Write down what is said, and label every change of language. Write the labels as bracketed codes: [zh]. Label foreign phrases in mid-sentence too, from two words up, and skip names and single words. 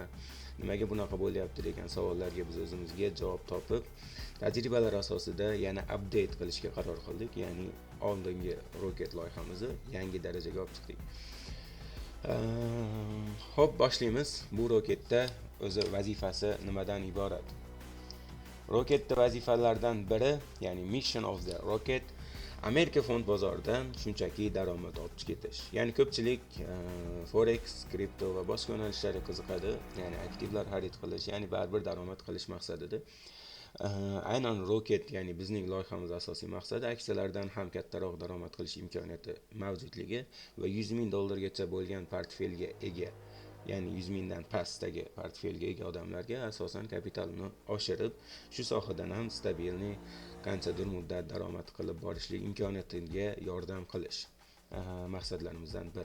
[uz] Nimaga bunaqa bo'lyapti degan savollarga biz o'zimizga javob topib, tajribalar asosida yana update qilishga qaror qildik, ya'ni oldingi Rocket loyihamizni yangi darajaga olib chiqdik. Xo'p, boshlaymiz. Bu Rocketda o'zi vazifasi nimadan iborat? Rocketda vazifalardan biri, ya'ni [en] mission of the Rocket, [uz] Amerika fond bozoridan shunchaki daromad olib ketish. Ya'ni ko'pchilik forex, kripto va boshqa yo'nalishlarga qiziqadi, ya'ni aktivlar xarid qilish, ya'ni baribir daromad qilish maqsadida. Aynan Rocket, ya'ni bizning loyihamiz asosiy maqsadi aksiyalardan ham kattaroq daromad qilish imkoniyati mavjudligi va $100,000 bo'lgan portfelga ega, ya'ni 100,000 dan pastdagi portfelga ega odamlarga asosan kapitalni oshirib, shu sohadan ham stabilni qanchadir muddat daromad qilib borishlik imkoniyatiga yordam qilish maqsadlarimizdan biri.